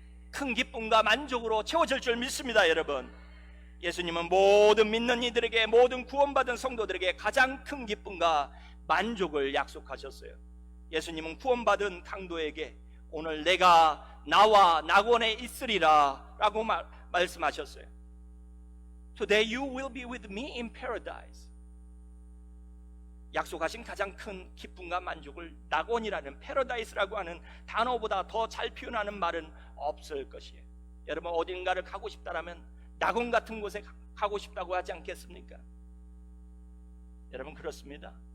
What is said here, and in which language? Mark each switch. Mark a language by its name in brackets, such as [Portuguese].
[Korean] 큰 기쁨과 만족으로 채워질 줄 믿습니다. 여러분, 예수님은 모든 믿는 이들에게, 모든 구원받은 성도들에게 가장 큰 기쁨과 만족을 약속하셨어요. 예수님은 구원받은 강도에게 오늘 내가 나와 낙원에 있으리라 라고 말씀하셨어요. [English] Today you will be with me in paradise. [Korean] 약속하신 가장 큰 기쁨과 만족을 낙원이라는 패러다이스라고 하는 단어보다 더 잘 표현하는 말은 없을 것이에요. 여러분, 어딘가를 가고 싶다라면 낙원 같은 곳에 가고 싶다고 하지 않겠습니까? 여러분, 그렇습니다.